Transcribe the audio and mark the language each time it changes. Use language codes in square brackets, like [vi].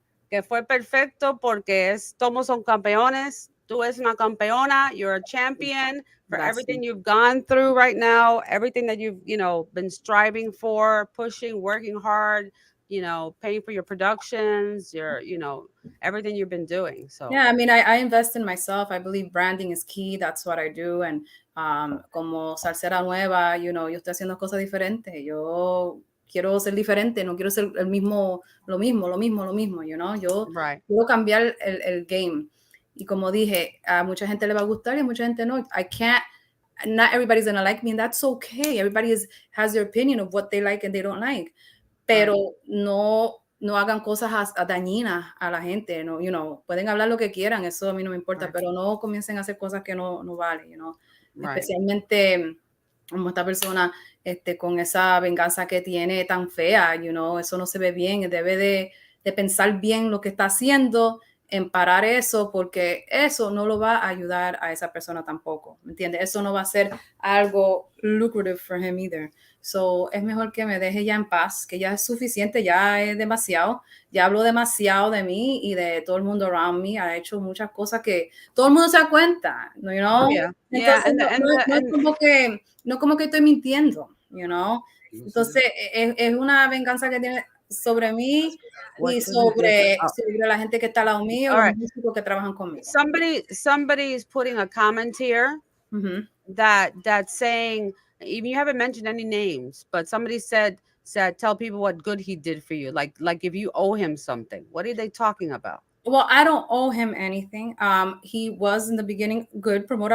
[es] Que fue perfecto porque todos son campeones. Tú eres una campeona. [en] You're a champion for [es] Gracias. [en] everything you've gone through right now, everything that you've, been striving for, pushing, working hard, paying for your productions, your, everything you've been doing. So Yeah, I mean, I invest in myself. I believe branding is key. That's what I do. [es] And como salsera nueva, yo estoy haciendo cosas diferentes. Yo quiero ser diferente, no quiero ser lo mismo, Yo [en] right. [es] quiero cambiar el game. Y como dije, a mucha gente le va a gustar y a mucha gente no. [en] Not everybody's going to like me, and that's okay. Everybody has their opinion of what they like and they don't like. [es] Pero no hagan cosas dañinas a la gente, no, pueden hablar lo que quieran, eso a mí no me importa, [en] Right. [es] pero no comiencen a hacer cosas que no valen, [en] Right. [es] especialmente como esta persona con esa venganza que tiene tan fea, eso no se ve bien, debe de pensar bien lo que está haciendo, en parar eso, porque eso no lo va a ayudar a esa persona tampoco, ¿me entiendes? Eso no va a ser algo [en] lucrative for him either. [es] So, es mejor que me deje ya en paz, que ya es suficiente, ya es demasiado, ya hablo demasiado de mí y de todo el mundo [en] around me, [es] ha hecho muchas cosas que todo el mundo se da cuenta, [en] Yeah. [es] Entonces, [en] Yeah. [es] no como que estoy mintiendo, Entonces, es una venganza que tiene sobre mí y sobre la gente que está al lado mío, [en] All [es] los [en] right. [es] músicos que trabajan conmigo. [en] Somebody is putting a comment here that's saying, even you haven't mentioned any names, but somebody said tell people what good he did for you, like if you owe him something. What are they talking about? Well, I don't owe him anything. He was in the beginning good promoter.